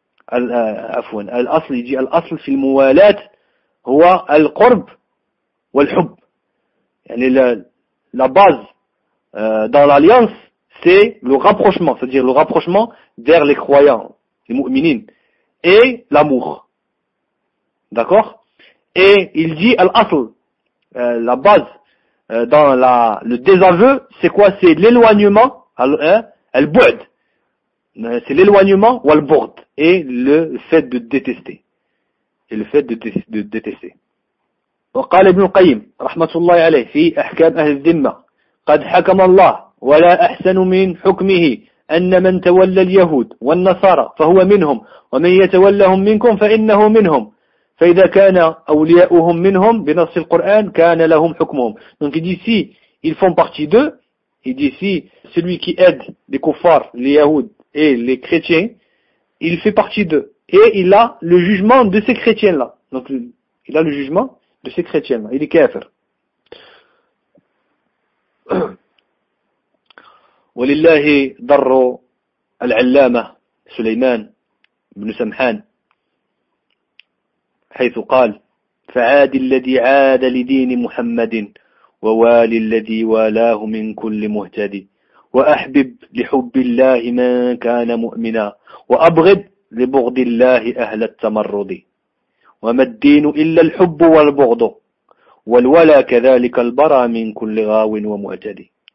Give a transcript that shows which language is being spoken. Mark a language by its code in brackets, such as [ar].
[ar] عفوا, الأصل يجي الأصل في الموالاة هو القرب والحب. [fr] يعني la base dans l'alliance, c'est le rapprochement, c'est-à-dire le rapprochement vers les croyants, les mu'minines, et l'amour. D'accord? Et il dit, al-asl, la base dans le désaveu, c'est quoi? C'est l'éloignement, al-bu'd, c'est l'éloignement ou al-bu'd, et le fait de détester. Et le fait de détester. [ar] وقال ابن القيم رحمة الله عليه في أحكام أهل الذمة قد حكم الله ولا أحسن من حكمه أن من تولى اليهود والنصارى فهو منهم ومن يتولهم منكم فإنه منهم فإذا كان أولياؤهم منهم بنص القرآن كان لهم حكمهم. [fr] Donc il dit si ils font partie d'eux, il dit si celui qui aide les kuffars, les yahoud et les chrétiens, il fait partie d'eux et il a le jugement de ces chrétiens là. Donc il a le jugement de ces chrétiens-là. Il est kafir. [ar] وللله ضر العلامة سليمان بن سمحان حيث قال فعاد الذي عاد لدين محمد ووالي الذي والاه من كل مهتدي وأحبب لحب الله من كان مؤمنا وأبغض لبغض الله أهل التمرد وما الدين إلا الحب والبغض والولى كذلك البرى من كل غاو ومعتدي.